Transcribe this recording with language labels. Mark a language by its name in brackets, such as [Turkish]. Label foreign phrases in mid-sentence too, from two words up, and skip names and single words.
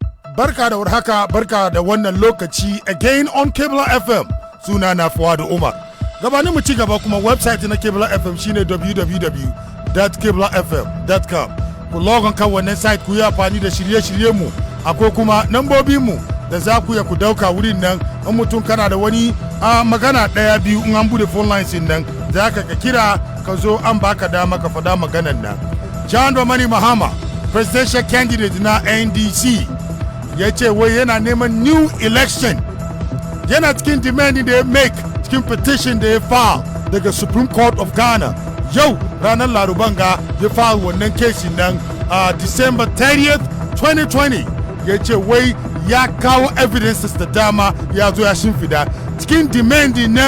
[Hausa] Barka da warhaka, barka da wannan lokaci [English] again on [Hausa] Kebla FM. Suna na Fuadu Umar. Gabanin mu ci gaba kuma website na Kebla FM shine www.keblafm.com. Ku logon kan wannan site ku yi amfani da shirye-shirye mu, akwai kuma nambobin mu da za ku ya ku dauka wurin nan. In mutum kana da wani magana daya biyu in an bude [English] phone lines [Hausa] nan, za ka kira ka zo an baka dama ka fada maganan nan. John Dramani Mahama, [English] presidential candidate [Hausa] na NDC, ya ce wai yana neman [English] new election, [Hausa] yana cikin demanding da ya make cikin petition da ya file daga Supreme Court of Ghana. Yau ranar Laruban ga ya file wannan case nan December 30th 2020. Ya ce wai ya kawo evidences da dama ya zo ya shimfida cikin demanding nan.